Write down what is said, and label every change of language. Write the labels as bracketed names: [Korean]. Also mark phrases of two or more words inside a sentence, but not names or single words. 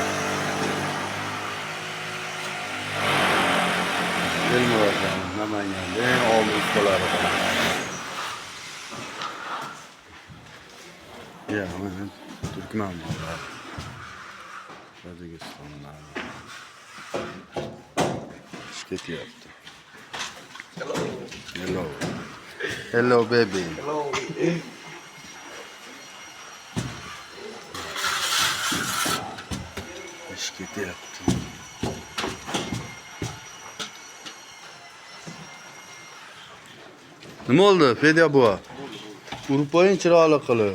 [Uzbek] Elmurodjon, Namanganda eng obi ustalari bor. Ya, mana Turkman bor. Tojikistonda. İş ketyapti. [English] Hello. Hello baby. Hello. [Uzbek] İş ketyapti. Nima oldu Fedya buva? Urib qo'ying chiroyli qilib.